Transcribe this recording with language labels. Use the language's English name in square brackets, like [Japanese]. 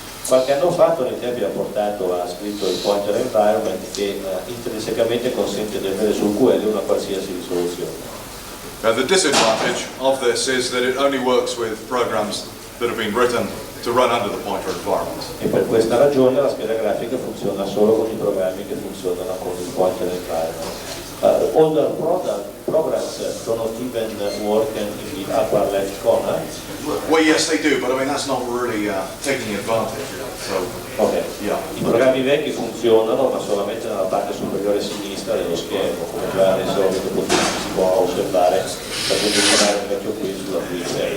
[Italian] Qualche anno fa Tony Tebby ha scritto il pointer environment che intrinsecamente consente di avere sul QL una qualsiasi risoluzione. [English] Now, the disadvantage of this is that it only works with programs that have been written to run under the pointer environment. [Italian] E per questa ragione la scheda grafica funziona solo con i programmi che funzionano con il pointer environment. [English] Older programs do not even work in the upper left corner. Well, yes, they do, but I mean that's not really taking advantage. So, okay. Yeah. [Italian] I programmi vecchi funzionano, ma solamente nella parte superiore sinistra dello schermo, come già adesso si può osservare facendo girare un vecchio qui sulla Twitch.